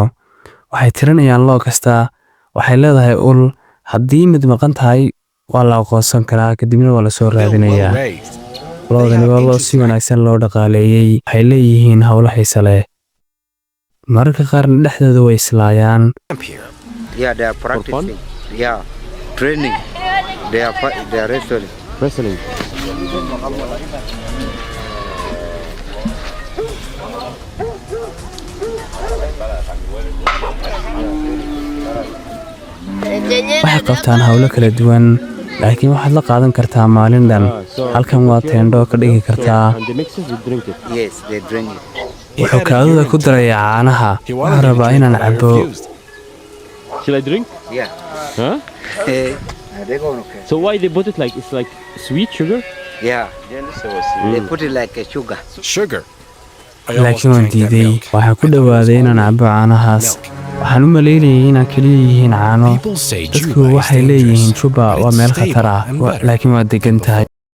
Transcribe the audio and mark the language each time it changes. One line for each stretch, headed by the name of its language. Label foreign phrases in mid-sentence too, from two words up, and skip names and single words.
Somali: Waxay tirinayaan loo kasta. Waxay leedahay ul. Haddii mid maqan tahay, waa la aqoonsan karaa kadibna waa la soo raadinayaa. Loodani waa loo si wanaagsan loo dhaqaaleeyay. Waxay leeyihiin hawlo xiiso leh. Mararka qaarna dhexdooda way islaayaan.
English: Yeah, they are practicing. Yeah, training. They are wrestling. Wrestling.
Somali: Waxay qabtaan hawlo kala duwan, laakiin waxaad la qaadan kartaa maalin dhan. Halkan waa teendho ka dhigi kartaa.
English: And the mixes, you drink it. Yes, they drink it.
Somali: Wuxuu kaadida ku darayaa caanaha. Waxaan rabaa inaan cabbo.
English: Shall I drink? Yeah. Huh? They go okay. So why they put it like, it's like sweet sugar? Yeah. They put it like a sugar. Sugar.
Somali: Laakiin waan diiday. Waxaan ku dhawaaday inaan cabbo caanahaas. Waxaan u maleynayay inaan kaliya yihiin caano. Dadku waxay leeyihiin Juba waa meel khatar ah, laakiin waa degan tahay.